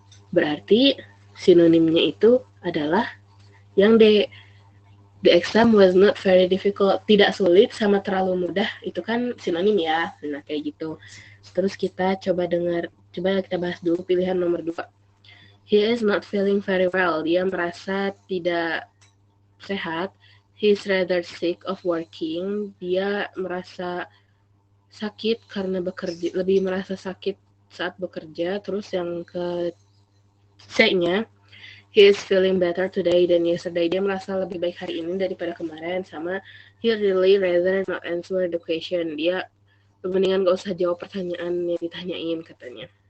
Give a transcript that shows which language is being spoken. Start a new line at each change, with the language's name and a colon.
Indonesian: Berarti sinonimnya itu adalah yang D.
English: The exam was not very difficult.
Indonesian: Tidak sulit sama terlalu mudah. Itu kan sinonim ya. Nah, kayak gitu. Terus kita coba kita bahas dulu pilihan nomor 2.
English: He is not feeling very well.
Indonesian: Dia merasa tidak sehat.
English: He is rather sick of working.
Indonesian: Dia merasa sakit karena bekerja. Lebih merasa sakit saat bekerja. Terus yang ke C-nya,
English: he is feeling better today than yesterday.
Indonesian: Dia merasa lebih baik hari ini daripada kemarin.
English: Sama he really rather not answer the question.
Indonesian: Dia mendingan gak usah jawab pertanyaan yang ditanyain katanya.